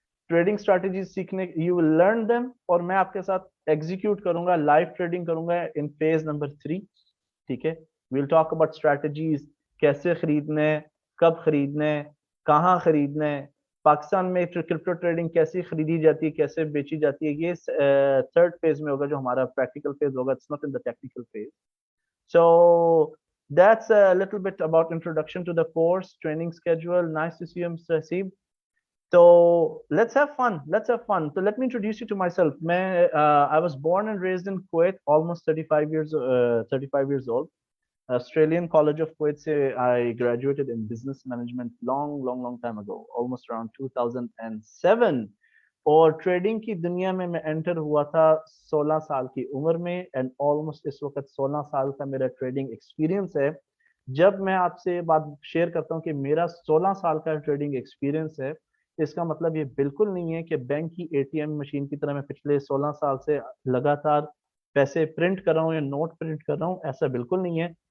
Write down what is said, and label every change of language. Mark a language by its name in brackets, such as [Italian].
[Urdu] Trading strategy سیکھنے, [English] you will learn them, [Urdu] اور میں آپ کے ساتھ ایگزیکیوٹ کروں گا, لائیو ٹریڈنگ کروں گا [English] In phase number 3. [Urdu] ٹھیک ہے. [English] we'll talk about strategies, [Urdu] کیسے خریدنا ہے, کب خریدنا ہے, کہاں خریدنا ہے, پاکستان میں کرپٹو ٹریڈنگ کیسے خریدی جاتی ہے, کیسے بیچی جاتی ہے. یہ تھرڈ فیز میں ہوگا جو ہمارا پریکٹیکل فیز ہوگا. [English] It's not in the technical phase. So that's a little bit about introduction to the course, training schedule. Nice to see you, Mr. Haseeb. So let's have fun. Let's have fun. So let me introduce you to myself. I was born and raised in Kuwait, almost 35 years old. Australian College of Kuwait se I graduated in business management long time ago, almost around 2007. [Urdu] اور trading کی دنیا میں inter ہوا تھا 16 سال کی عمر میں, [English] and almost [Urdu] اس وقت 16 سال کا میرا ٹریڈنگ ایکسپیرینس ہے. جب میں آپ سے بات شیئر کرتا ہوں کہ میرا 16 سال کا ٹریڈنگ ایکسپیرینس ہے, اس کا مطلب یہ بالکل نہیں ہے کہ بینک کی اے ٹی ایم مشین کی طرح میں پچھلے 16 سال سے لگاتار پیسے پرنٹ کر رہا ہوں یا نوٹ پرنٹ کر رہا ہوں. ایسا بالکل نہیں ہے.